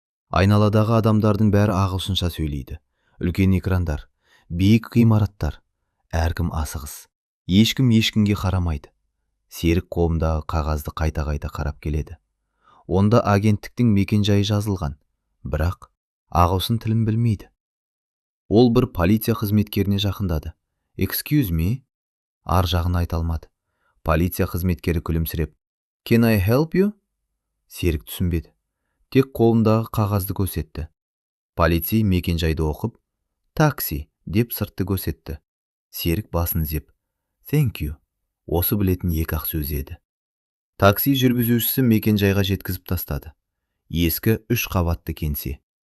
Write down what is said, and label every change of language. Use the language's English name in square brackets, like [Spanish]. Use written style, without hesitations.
[Kazakh] Айналадағы адамдардың бәрі ағылшынша сөйлейді. Үлкен экрандар, биік ғимараттар, әркім асығыс. Ешкім ешкімге қарамайды. Серік қолындағы қағазды қайта-қайта қарап келеді. Онда агенттіктің мекенжайы жазылған, бірақ ағылшын тілін білмейді. Ол бір полиция қызметкеріне жақындады. [English] Excuse me? [Kazakh] Ар жағын айта алмады. Полиция қызметкері күлімсіреп, [English] Can I help you? [Kazakh] Серік түсінбеді. Тек қолындағы қағазды көрсетті. Полицей мекенжайды оқып, такси деп сыртты көрсетті. Серік басын изеп, [English] Thank you. [Kazakh] Осы білетін екі-ақ сөз еді. Такси жүргізушісі мекенжайға жеткізіп тастады. Ескі 3 қабатты кеңсе.